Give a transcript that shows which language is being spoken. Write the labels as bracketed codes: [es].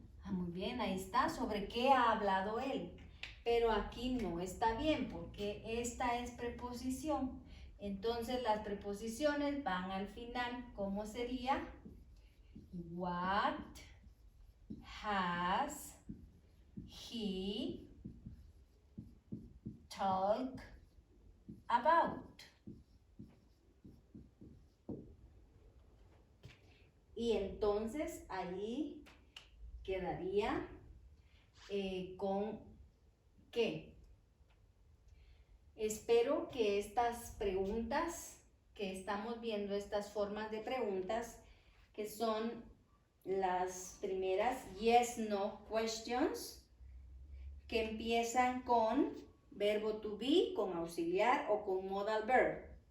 [es] Muy bien, ahí está, sobre qué ha hablado él. Pero aquí no está bien porque esta es preposición. Entonces las preposiciones van al final. ¿Cómo sería? [en] What has he talked about? [es] Y entonces ahí quedaría con qué. Espero que estas preguntas que estamos viendo, estas formas de preguntas, que son las primeras [en] yes, no questions, [es] que empiezan con verbo to be, con auxiliar o con modal verb.